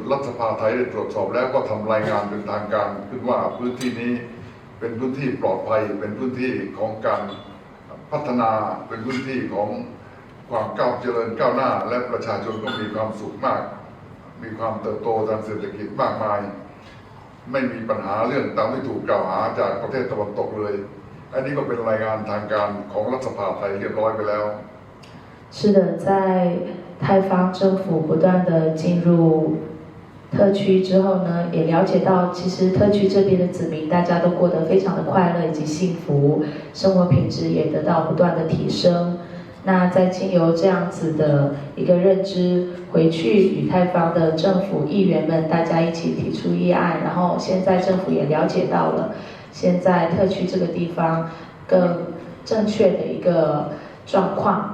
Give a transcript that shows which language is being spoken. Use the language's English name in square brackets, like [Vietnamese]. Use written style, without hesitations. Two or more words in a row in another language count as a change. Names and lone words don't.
[Thai] รัฐสภาไทยได้ตรวจสอบแล้วก็ทำรายงานเป็นทางการขึ้นว่าพื้นที่นี้เป็นพื้นที่ปลอดภัยเป็นพื้นที่ของการพัฒนาเป็นพื้นที่ของความก้าวเจริญก้าวหน้าและประชาชนก็มีความสุขมากมีความเติบโตทางเศรษฐกิจมากมายไม่มีปัญหาเรื่องตามที่ถูกกล่าวหาจากประเทศตะวันตกเลยอันนี้ก็เป็นรายงานทางการของรัฐสภาไทยเรียบร้อยไปแล้ว [Chinese] 是的，在泰方政府不断的进入特区之后呢，也了解到其实特区这边的子民大家都过得非常的快乐以及幸福，生活品质也得到不断的提升。那在经由这样子的一个认知回去与泰方的政府议员们大家一起提出议案，然后现在政府也了解到了现在特区这个地方更正确的一个状况。